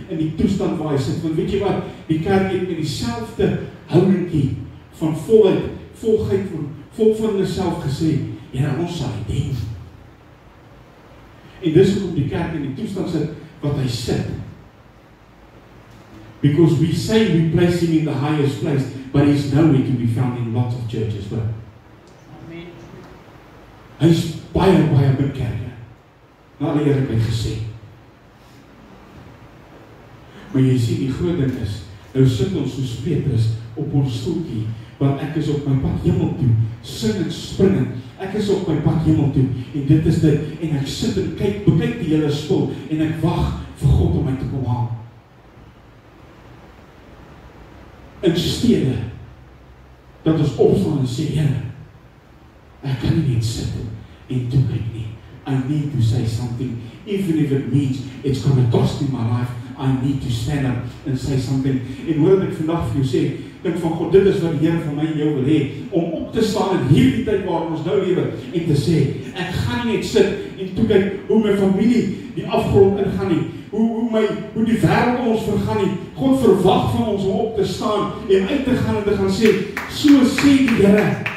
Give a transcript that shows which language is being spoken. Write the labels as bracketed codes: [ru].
[af] in die toestand waar hy sit. Want weet jy wat, die kerk het met dieselfde houdingkie van volheid, vol van hulle self gesê, Here, ons sal dit doen. En dis hoekom die kerk in die toestand sit wat hy sit. [en] Because we say we place him in the highest place, but he's nowhere to be found in lots of churches. [af] But hy's baie min kerke. Na die eerlikheid gesê. Maar jy sien, die groot ding is, nou sit ons soos Petrus op ons stoeltjie, want ek is op my pad hemel toe, singend, springend, ek is op my pad hemel toe, en dit is dit, en ek sit en bekyk die hele spul, en ek wag vir God om my te kom haal. In stede, dat ons opstaan en sê, Here, ek kan nie net sit en toe kyk nie. [en] I need to say something, even if it means it's going to cost me my life. I need to stand up and say something. [af] En hoor wat ek vandag vir jou sê, dink van God, dit is wat die Here van my en jou wil hê, om op te staan in hierdie tyd waarin ons nou lewe, en te sê, ek gaan nie net sit en toe kyk hoe my familie die afgrond ingaan nie, hoe die wêreld ons vergaan nie. God verwag van ons om op te staan en uit te gaan en te gaan sê, so sê die Here.